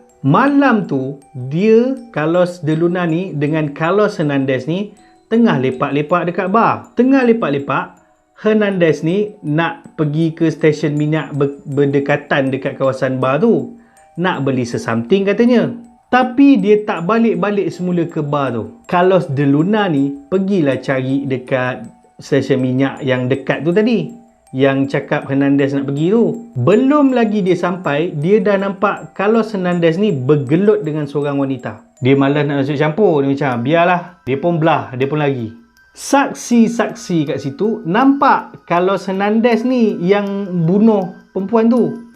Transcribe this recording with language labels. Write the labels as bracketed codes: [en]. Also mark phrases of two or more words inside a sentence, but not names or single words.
[ms] Malam tu, dia, Carlos de Luna ni dengan Carlos Hernandez ni tengah lepak-lepak dekat bar. Tengah lepak-lepak, Hernandez ni nak pergi ke stesen minyak berdekatan dekat kawasan bar tu. Nak beli sesamting katanya. Tapi dia tak balik-balik semula ke bar tu. Carlos de Luna ni pergilah cari dekat stesen minyak yang dekat tu tadi. Yang cakap Hernandez nak pergi tu. Belum lagi dia sampai, dia dah nampak Carlos Hernandez ni bergelut dengan seorang wanita. Dia malas nak masuk campur. Dia macam, biarlah. Dia pun belah, dia pun lagi. Saksi-saksi kat situ nampak Carlos Hernandez ni yang bunuh perempuan tu.